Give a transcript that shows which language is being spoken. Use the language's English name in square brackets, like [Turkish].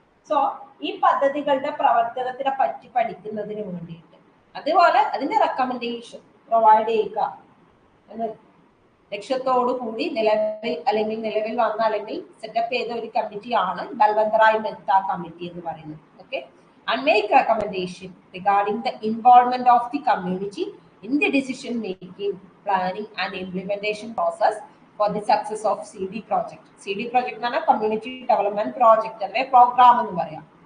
[Malayalam] So ഈ പദ്ധതികളുടെ പ്രവർത്തനത്തിനെ പറ്റി പഠിക്കുന്നതിന് വേണ്ടിയിട്ട്, അതുപോലെ അതിന്റെ റെക്കമെൻഡേഷൻ പ്രൊവൈഡ് ചെയ്യുക എന്ന ലക്ഷ്യത്തോടു കൂടി നിലവിൽ വന്ന അല്ലെങ്കിൽ സെറ്റപ്പ് ചെയ്ത ഒരു കമ്മിറ്റിയാണ് ബൽവന്ത് റായ് മെഹ്ത കമ്മിറ്റി എന്ന് പറയുന്നത്. [English] Okay, and make recommendation regarding the involvement of the community in the decision making, planning and implementation process for the success of CD project. [Malayalam] CD project ആണ് community development project അല്ലെ programme എന്ന് പറയാം.